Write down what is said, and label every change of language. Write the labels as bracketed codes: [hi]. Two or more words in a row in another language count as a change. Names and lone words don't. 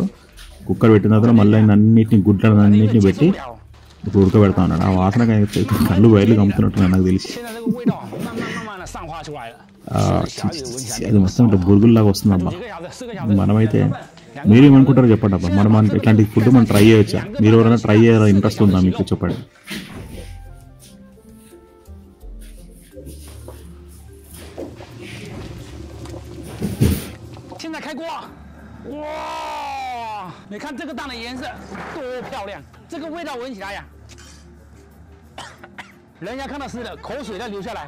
[te] కుక్కర్ పెట్టిన తర్వాత మళ్ళీ అన్నిటిని గుడ్లను అన్నిటిని పెట్టి ఇప్పుడు ఉడకబెడతా ఉన్నాడు. ఆ వాసనగా కళ్ళు బయలు కమ్ముతున్నట్టు నాకు తెలిసి అది మొత్తం ఇట్లా బురుగుల్లాగా వస్తుంది అబ్బా. మనమైతే మీరేమనుకుంటారో చెప్పండి అబ్బా. మనం ఇట్లాంటి ఫుడ్ మనం ట్రై చేయొచ్చా? మీరు ఎవరైనా ట్రై చేయాలో ఇంట్రెస్ట్ ఉందా మీకు చెప్పండి. [zh] 哇！你看这个蛋的颜色多漂亮，这个味道闻起来呀，人家看到湿的，口水都流下来。